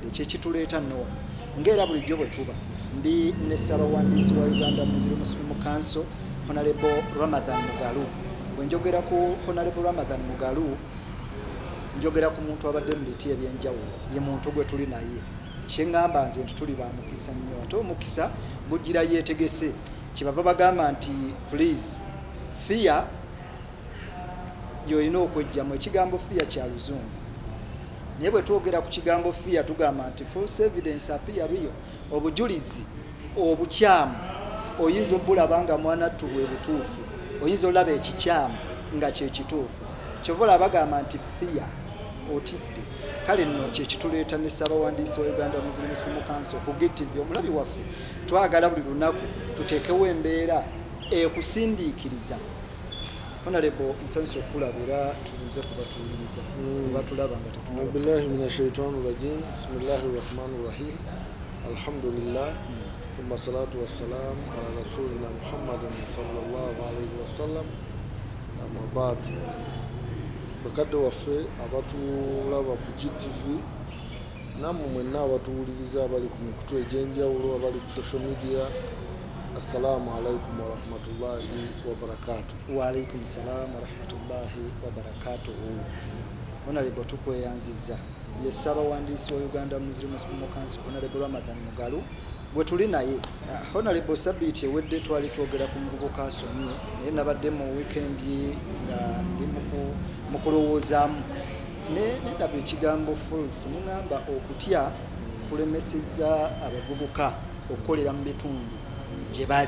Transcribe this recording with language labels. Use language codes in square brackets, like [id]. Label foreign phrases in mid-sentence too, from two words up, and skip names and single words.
[lg] Kyekituleeta nno ng'era bulijjo bwe tuba ndi ne Ssaabawandiisi wa Uganda Muslim Council Honorable Ramadhan Mugalu. Bwe njogera ku Honorable Ramadhan Mugalu njogera ku muntu abadde mu biti ebyenjawulo, ye muntu gwe tuli naye. Kyeŋŋamba nze nti tuli ba mukisa nnyo, ate omukisa gujjira yeetegese. Kyebava bagamba nti [en] please fear [lg] gy'olina okwejjamu. Ekigambo fear kya Luzungu, naye bwe twogera ku kigambo fear tugamba nti [en] false evidence appear real. [lg] Obujulizi obukyamu oyinza obulaba nga mwanattu bwe butuufu, oyinza olaba ekikyamu nga kye kituufu. Kyova olaba bagamba nti fear otidde. Kale nno kyekituleeta ne Ssaabawandiisi wa Uganda Muslim Council ku GTV omulabi waffe twagala buli lunaku tuteekewo embeera ekusindiikiriza. Honorable nsanyusa okulabira tubuuze kubatuwuliriza kuba tulaba nga tetulaba. [ar] بالله من الشيطان الرجيم. بسم الله الرحمن الرحيم. Alhamdulillah. ثم الصلاة والسلام على رسولنا محمد صلى الله عليه وسلم. أما بعد. [lg] Bakadde waffe abatulaba ku GTV nammwe mwenna abatuwuliriza abali ku mikutu egy'enjawulo abali ku [en] social media, [ar] السلام عليكم ورحمة الله وبركاته. وعليكم السلام ورحمة الله وبركاته. [lg] Honorable tukweyanziza ye Ssaabawandiisi wa Uganda Muslim Council Honorable Ramadhan Mugalu gwe tuli naye. Honorable Sabiti ewedde twali twogera ku muvubuka asomye, naye nabadde mu weekend nga ndi mu kulowoozaamu nedaba ekigambo false neŋŋamba okutya kulemesezza abavubuka okukolera mu bitundu gye bali.